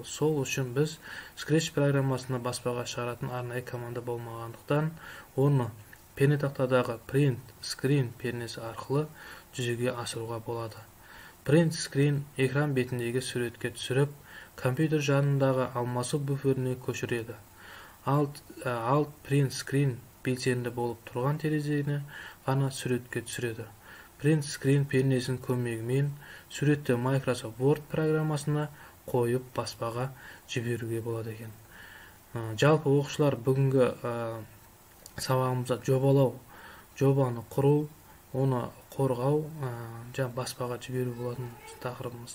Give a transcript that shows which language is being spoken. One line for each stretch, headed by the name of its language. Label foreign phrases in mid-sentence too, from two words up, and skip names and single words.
Kazakh: Сол үшін біз Scratch программасына баспаға шығаратын арнайы команда болмағандықтан, оны пернетақтадағы
English: print screen
Kazakh: пернесі арқылы жүзеге асыруға болады.
English: Print screen
Kazakh: экран бетіндегі суретке түсіріп, компьютер жанындағы алмасу буферіне көшіреді.
English: Alt print screen
Kazakh: белсенді болып тұрған терезені ғана суретке түсіреді.
English: Print screen
Kazakh: пернесінің көмегімен суретті Microsoft Word программасына қойып баспаға жіберуге болады екен. Жалпы оқушылар, бүгінгі сабағымызда жобалау, жобаны құру, оны қорғау, баспаға жіберу болатын тақырыбымыз.